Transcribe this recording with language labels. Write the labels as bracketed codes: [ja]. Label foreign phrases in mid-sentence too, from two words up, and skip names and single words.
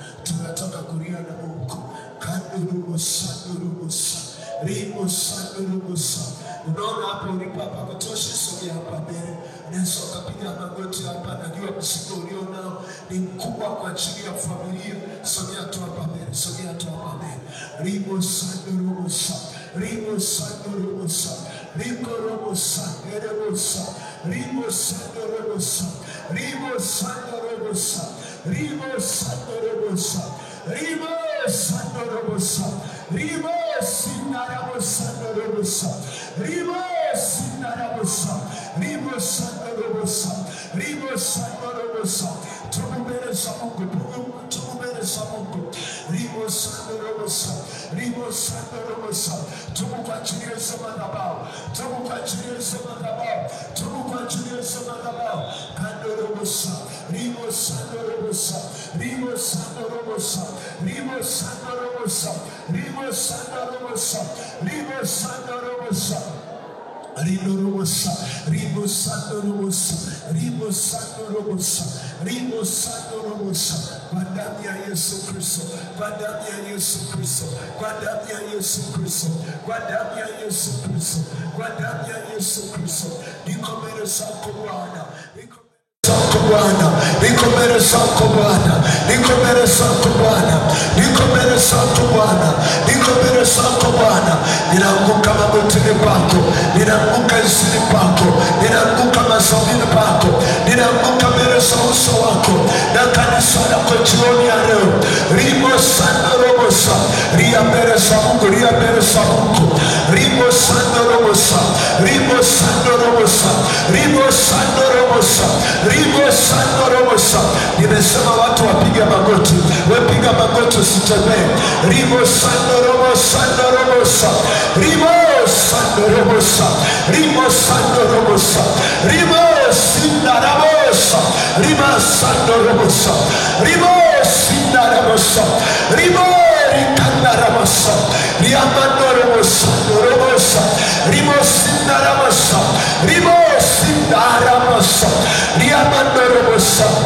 [sw] Tunataka kulia na Mungu. Kandurumo sandurumosa. Rimo sandurumosa. Unaona hapo ulipo hapa kutosha, sogea hapa mbele. Unaweza ukapiga magoti hapa. Najua mzigo ulionao ni mkubwa kwa ajili ya familia. Sogea tu hapa mbele. Sogea tu hapa mbele. Rimo sandurumosa. Rimo sandurumosa. Rimo romosa. Eremosa. Rimo sandurumosa. Rimo sandurumosa. Rimo sandurumosa. Rimo sandurumosa. Rimo sinaramosa. Rimo sinaramosa. Rimo sandurumosa. Rimo sandurumosa. Tumubereza Mungu. Tumubereza Mungu. Rimo sandurumosa. Rimo sandurumosa. Tumukwachiliza madhabahu. Tumukwachiliza madhabahu. Tumukwachiliza madhabahu. Kandurumosa. Rimo sandurumosa. Rimo sandurumosa. Rimo sandurumosa. Rimo sandurumosa. Rimo sandurumosa. Riburumosa, ribusandurumosa, ribusandurumosa, ribusandurumosa. Kwa damu ya Yesu Kristo, kwa damu ya Yesu Kristo, kwa damu ya Yesu Kristo, kwa damu ya Yesu Kristo, kwa damu ya Yesu Kristo. Niko mbele zako Bwana, niko Bwana, niko mbele zako Bwana, niko mbele zako Bwana, niko mbele zako Bwana, niko mbele zako Bwana. Ninaanguka magotini pako, ninaanguka chini pako, ninaanguka mashavuni pako, ninaanguka mbele za uso wako na kanisa lako jioni ya leo. Rimo sana romosa, ria mbele za Mungu, ria mbele za Mungu. Rimo sana romosa, rimo sana romosa, rimo sana romosa, rimo sana romosa. Nimesema watu wapiga magoti, wapiga magoti usitembee. Rimo sana romosa, romosa, rimo sana romosa, rimo sana romosa, rimo sana romosa, rimo sana romosa, rimo sana romosa, rimo rikanda romosa, riamando romosa, romosa, rimo sana romosa, rimo sana romosa, riamando romosa.